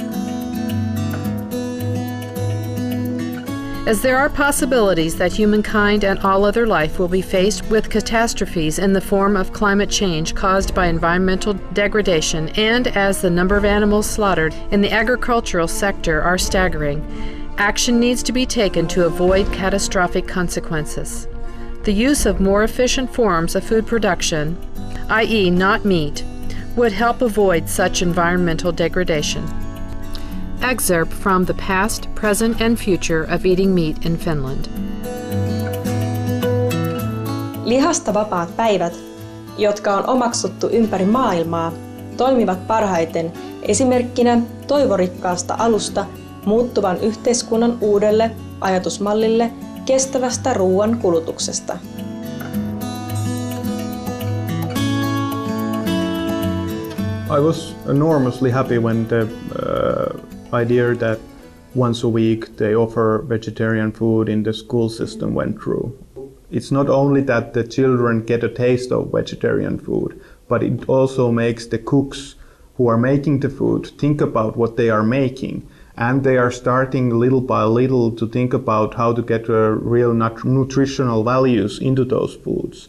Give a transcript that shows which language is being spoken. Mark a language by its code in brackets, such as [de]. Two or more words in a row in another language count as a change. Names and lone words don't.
[en] As there are possibilities that humankind and all other life will be faced with catastrophes in the form of climate change caused by environmental degradation, and as the number of animals slaughtered in the agricultural sector are staggering, action needs to be taken to avoid catastrophic consequences. The use of more efficient forms of food production, i.e. not meat, would help avoid such environmental degradation. Excerpt from The Past, Present and Future of Eating Meat in Finland. [fi] Lihasta vapaat päivät, jotka on omaksuttu ympäri maailmaa, toimivat parhaiten esimerkkinä toivorikkaasta alusta muuttuvan yhteiskunnan uudelle ajatusmallille kestävästä ruoan kulutuksesta. [en] I was enormously happy when the idea that once a week they offer vegetarian food in the school system went through. It's not only that the children get a taste of vegetarian food, but it also makes the cooks who are making the food think about what they are making, and they are starting little by little to think about how to get real nutritional values into those foods.